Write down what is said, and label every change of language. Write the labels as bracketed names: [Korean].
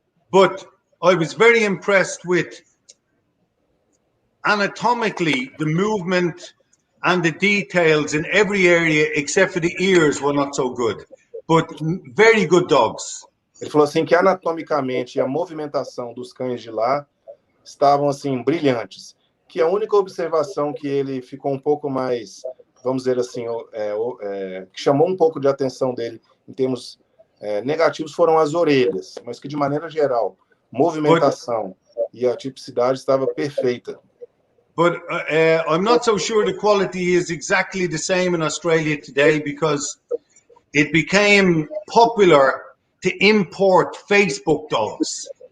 [English] But I was very impressed with anatomically the movement and the details in every area except for the ears were not so good, but very good dogs. [Portuguese] Ele falou assim que anatomicamente a movimentação dos cães de lá estavam assim brilhantes, que a única observação que ele ficou um pouco mais, vamos dizer assim, que chamou um pouco de atenção dele em termos negativos foram as orelhas, mas que de maneira geral movimentação e a tipicidade estava perfeita. [English] But I'm not so sure the quality is exactly the same in Australia today because it became popular to import Facebook dogs.